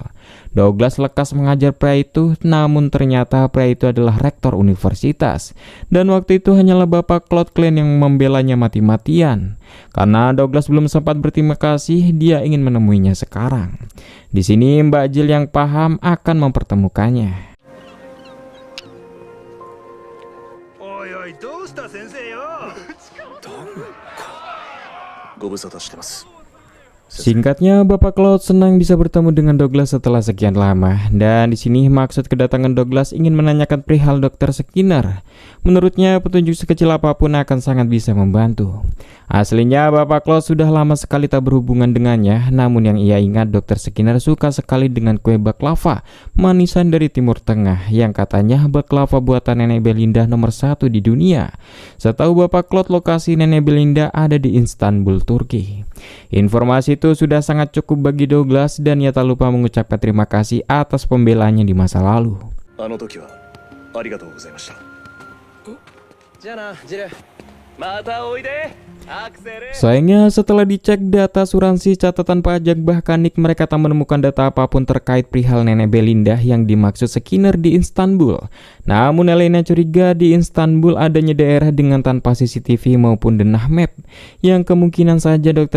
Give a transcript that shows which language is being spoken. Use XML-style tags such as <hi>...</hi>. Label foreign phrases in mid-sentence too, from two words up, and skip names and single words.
<id>Douglas lekas mengajar pria itu, namun ternyata pria itu adalah rektor universitas. Dan waktu itu hanyalah Bapak Claude Klein yang membelanya mati-matian. Karena Douglas belum sempat berterima kasih, dia ingin menemuinya sekarang. Di sini Mbak Jill yang paham akan mempertemukannya.</id> <ja>おいおい、どうした先生よ。ご無沙汰してます。</ja> <id>Singkatnya, Bapak Claude senang bisa bertemu dengan Douglas setelah sekian lama. Dan di sini maksud kedatangan Douglas ingin menanyakan perihal Dr. Skinner. Menurutnya petunjuk sekecil apapun akan sangat bisa membantu. Aslinya Bapak Claude sudah lama sekali tak berhubungan dengannya, namun yang ia ingat Dr. Skinner suka sekali dengan kue baklava, manisan dari Timur Tengah, yang katanya baklava buatan Nenek Belinda nomor 1 di dunia. Setahu Bapak Claude lokasi Nenek Belinda ada di Istanbul, Turki. Informasi itu sudah sangat cukup bagi Douglas dan ia tak lupa mengucapkan terima kasih atas pembelaannya di masa lalu.</id> <ja>あの時はありがとうございました。じゃあなジル。またおいでアクセル。</ja> <id>Sayangnya setelah dicek data asuransi, catatan pajak, bahkan NIK, mereka tak menemukan data apapun terkait perihal nenek Belinda yang dimaksud Skinner di Istanbul. Namun Elena curiga di Istanbul adanya daerah dengan tanpa CCTV maupun denah map, yang kemungkinan saja Dr.</id>